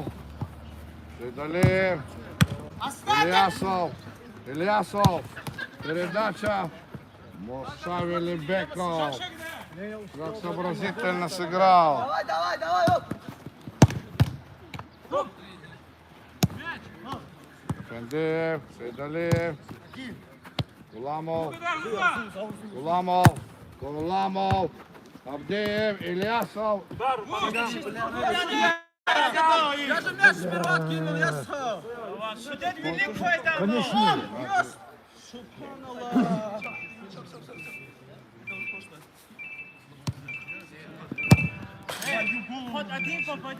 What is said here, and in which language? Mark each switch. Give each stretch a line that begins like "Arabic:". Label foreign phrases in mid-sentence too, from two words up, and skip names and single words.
Russian: Сейдалиев. Ильясов. Передача. Мусавили Беков. Как сообразительно сыграл. Давай, оп. Фендеев, Сейдалиев. Куламов. Абдеев, Ильясов. Я же мяч сперва кинул, я сам. Судять великое там. Конечно. Субханаллах. Хоть один попади.